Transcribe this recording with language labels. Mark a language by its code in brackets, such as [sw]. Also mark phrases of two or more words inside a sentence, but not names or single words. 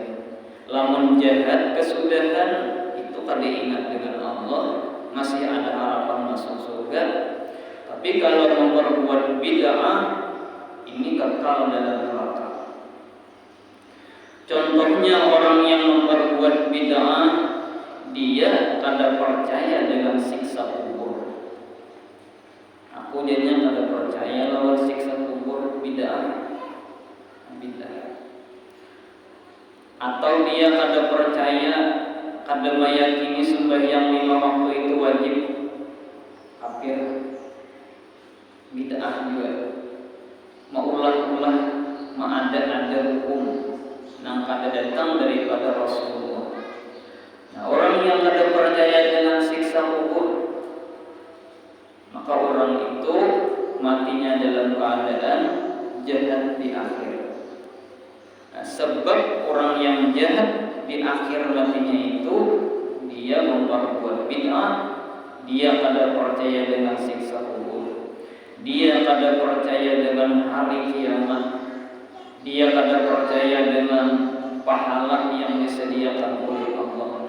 [bjn] Lamun jahat kesudahan itu kada ingat dengan Allah, masih ada harapan masuk surga. [id] Tapi kalau memperbuat bid'ah, ini kekal dalam neraka. [bjn] Contohnya orang yang memperbuat bid'ah, dia kada percaya dengan siksa kubur. Aku jadinya kada percaya lawan siksa kubur, bid'ah. Atau dia kada percaya, kada meyakini sembahyang 5 waktu itu wajib, kafir, bid'ah juga. Maulah-ulah ma'ada-ada hukum nang kada datang daripada Rasulullah. Nah, orang yang kada percaya dengan siksa kubur, maka orang itu matinya dalam keadaan jahat di akhir. Nah, sebab orang yang jahat di akhir matinya itu dia memperbuat bid'ah, dia kada percaya dengan siksa kubur, dia kada percaya dengan hari kiamat, dia kada percaya dengan pahala yang disediakan oleh Allah.